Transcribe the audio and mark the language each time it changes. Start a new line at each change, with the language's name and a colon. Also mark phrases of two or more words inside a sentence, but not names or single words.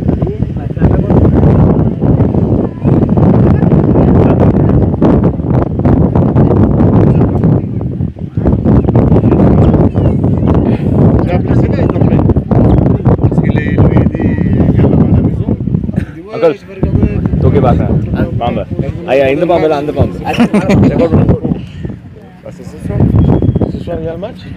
French: J'ai appelé ce gars, il dormait. Parce qu'il lui a dit qu'il y a à la maison. Il dit ouais, je vais regarder.
Tamil: தூக்கி பார்க்குறேன் பாம்பு ஐயா இந்த பாம்பு இல்லை அந்த பாம்பு
French: Ah, c'est ce soir. Ce soir, il y a le match.